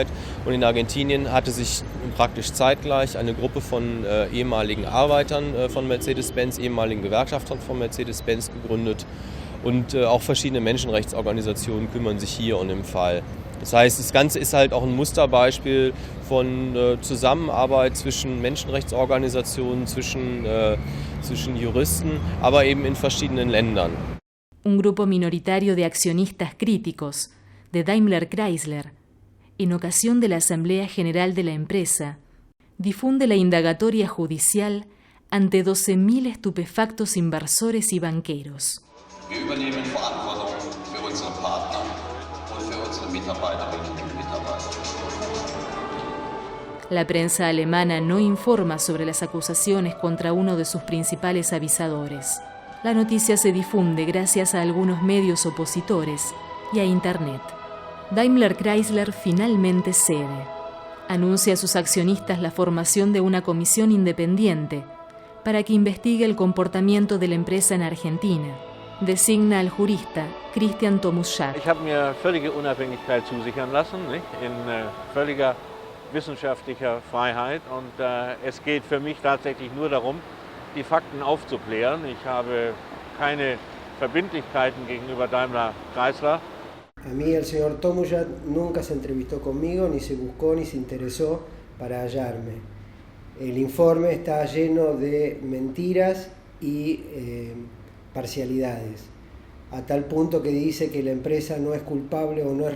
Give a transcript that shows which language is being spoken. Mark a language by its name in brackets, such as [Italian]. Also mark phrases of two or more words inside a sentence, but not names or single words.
[German] Und in Argentinien hatte sich praktisch zeitgleich eine Gruppe von ehemaligen Arbeitern von Mercedes-Benz, ehemaligen Gewerkschaftern von Mercedes-Benz gegründet und auch verschiedene Menschenrechtsorganisationen kümmern sich hier und im Fall. Das heißt, das Ganze ist halt auch ein Musterbeispiel von Zusammenarbeit zwischen Menschenrechtsorganisationen, zwischen Juristen, aber eben in verschiedenen Ländern. [Spanish] Un grupo minoritario de accionistas críticos de Daimler-Chrysler, en ocasión de la Asamblea General de la empresa, difunde la indagatoria judicial ante 12.000 estupefactos inversores y banqueros. [German] Wir übernehmen Verantwortung für unsere Partner und für unsere Mitarbeiterinnen und Mitarbeiter. [Spanish] La prensa alemana no informa sobre las acusaciones contra uno de sus principales avisadores. La noticia se difunde gracias a algunos medios opositores y a Internet. Daimler Chrysler finalmente cede. Anuncia a sus accionistas la formación de una comisión independiente para que investigue el comportamiento de la empresa en Argentina. Designa al jurista Christian Tomuschak. [German] Ich habe mir völlige Unabhängigkeit zusichern lassen, in völliger wissenschaftlicher Freiheit, und es geht für mich tatsächlich nur darum, die Fakten aufzuklären. Ich habe keine Verbindlichkeiten gegenüber Daimler Chrysler. [Spanish] A mí el señor Tomuschak nunca se entrevistó conmigo, ni se buscó, ni se interesó para hallarme. El informe está lleno de mentiras y parcialidades, a tal punto que dice que la empresa no es culpable o no es